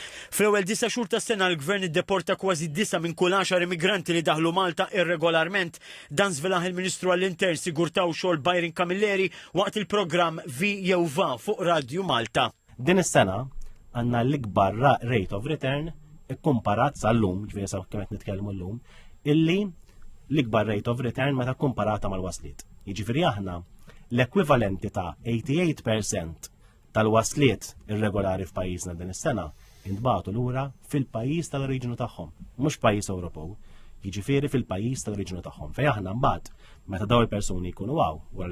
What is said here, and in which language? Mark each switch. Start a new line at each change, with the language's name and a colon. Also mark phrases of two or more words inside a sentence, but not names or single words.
Maltese: Fl-ewwel 9 xhur tas-sena l-Gvern iddeporta kważi 9 minn kull 10 immigranti li daħlu Malta irregolarment. Dan żvelaħ il-Ministru għall-Intern Sigurtà u Xogħol Byron Camilleri waqt il-programm Vi jew Va fuq Radju Malta. Din is-sena għandna l-ikbar
English: rate of return
Maltese: ikkumparat sal-lum, ġifieri sa kemm qed nitkellmu llum, illi l-ikbar
English: rate of return
Maltese: meta kkumparata mal-wasliet. Jiġifieri aħna l-ekwivalenti ta' 88% tal-wasliet irregolari f'pajjiżna din is-sena intbagħtu lura fil-pajjiż tal-oriġinu tagħhom, mhux pajjiż Ewropew, jiġifieri fil-pajjiż tal-oriġinu tagħhom. Fejn aħna mbagħad meta dawn il-persuni jkunu wara li